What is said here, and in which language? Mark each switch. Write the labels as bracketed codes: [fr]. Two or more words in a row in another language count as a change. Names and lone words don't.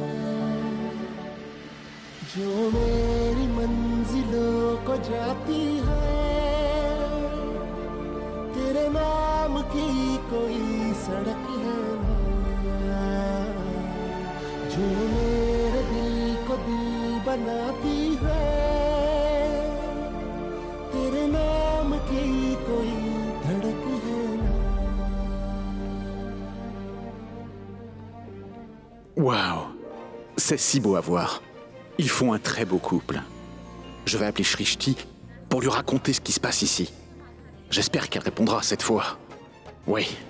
[hi] जो मेरी मंजिलों को जाती है तेरे नाम की कोई सड़क है ना जो मेरे दिल को दिल बनाती है तेरे नाम की कोई धड़क है ना [fr] Waouh, c'est si beau à voir. Ils font un très beau couple. Je vais appeler Shrishti pour lui raconter ce qui se passe ici. J'espère qu'elle répondra cette fois. Oui.